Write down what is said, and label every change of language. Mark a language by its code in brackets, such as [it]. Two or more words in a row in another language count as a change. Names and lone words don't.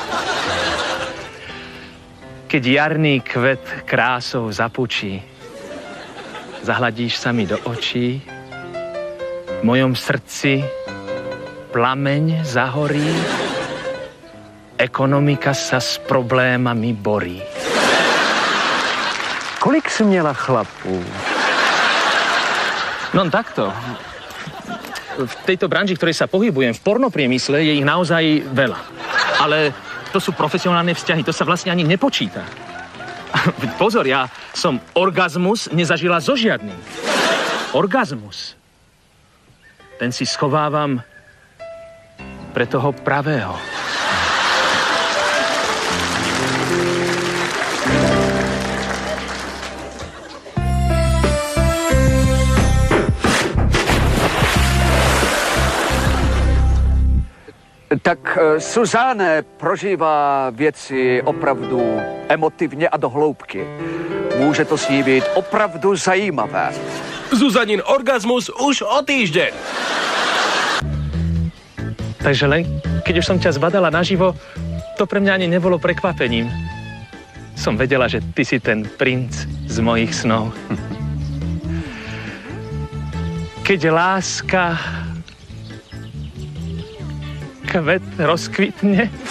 [sk] Keď jarný kvet krásou zapučí, zahladíš sa mi do očí, v mojom srdci plameň zahorí, ekonomika sa s problémami borí. [cs] Kolik jsi měla chlapů? [sk] No takto. V tejto branži, ktorej sa pohybujem, v pornopriemysle, je ich naozaj veľa. Ale to sú profesionálne vzťahy, to sa vlastne ani nepočíta. Pozor, ja som orgazmus nezažila so žiadnym. Orgazmus. Ten si schovávam pre toho pravého. [cs] Tak Suzáne prožívá věci opravdu emotivně a do hloubky. Může to s ní být opravdu zajímavé. [sk] Zuzanin orgazmus už o týždeň. Takže len, keď už som ťa zbadala naživo, to pre mňa ani nebolo prekvapením. Som vedela, že ty si ten princ z mojich snov. Keď láska kvet rozkvitne.